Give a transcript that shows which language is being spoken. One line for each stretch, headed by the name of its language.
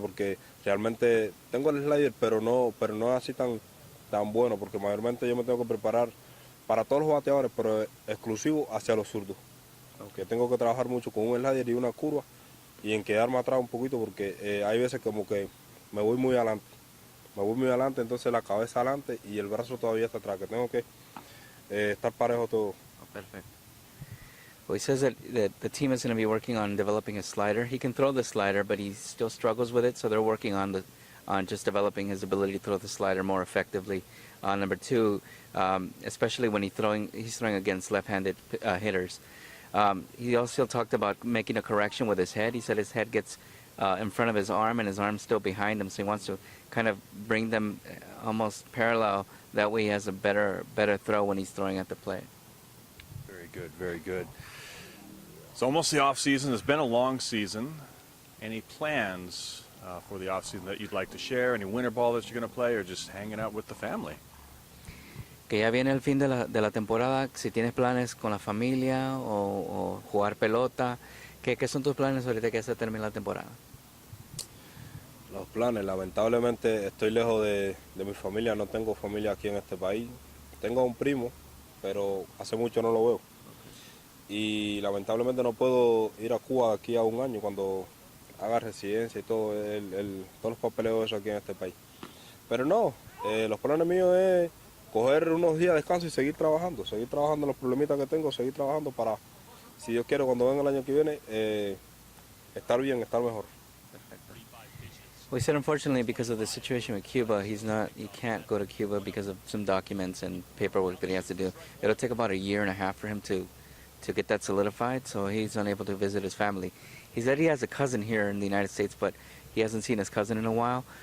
Spanish: Porque realmente tengo el slider, pero no es así tan bueno, porque mayormente yo me tengo que preparar para todos los bateadores, pero exclusivo hacia los zurdos. Okay. Tengo que trabajar mucho con un slider y una curva y en quedarme atrás un poquito, porque hay veces como que me voy muy adelante, entonces la cabeza adelante y el brazo todavía está atrás, que tengo que estar parejo todo.
English: Oh, perfect. Well, he says that the team is going to be working on developing a slider. He can throw the slider, but he still struggles with it, so they're working on just developing his ability to throw the slider more effectively. Number two, especially when he's throwing against left-handed hitters. He also talked about making a correction with his head. He said his head gets in front of his arm and his arm's still behind him, so he wants to kind of bring them almost parallel. That way he has a better throw when he's throwing at the plate. Very good, very good. It's almost the off-season. It's been a long season. Any plans for the off-season that you'd like to share? Any winter ball that you're going to play, or just hanging out with the family?
Spanish: Que ya viene el fin de la temporada. Si tienes planes con la familia o jugar pelota, ¿qué son tus planes ahorita que ya se termina la temporada? Los planes, lamentablemente estoy lejos de mi familia, no tengo familia aquí en este país. Tengo un primo, pero hace mucho no lo veo. Y lamentablemente no puedo ir a Cuba aquí a un año cuando haga residencia y todo, todos los papeleos eso aquí en este país. Pero no, los planes míos es coger unos días de descanso y seguir trabajando en los problemitas que tengo, seguir trabajando para, si Dios quiere, cuando venga el año que viene, estar bien, estar mejor.
English: Well, he said unfortunately because of the situation with Cuba, he can't go to Cuba because of some documents and paperwork that he has to do. It'll take about a year and a half for him to get that solidified, so he's unable to visit his family. He said he has a cousin here in the United States, but he hasn't seen his cousin in a while.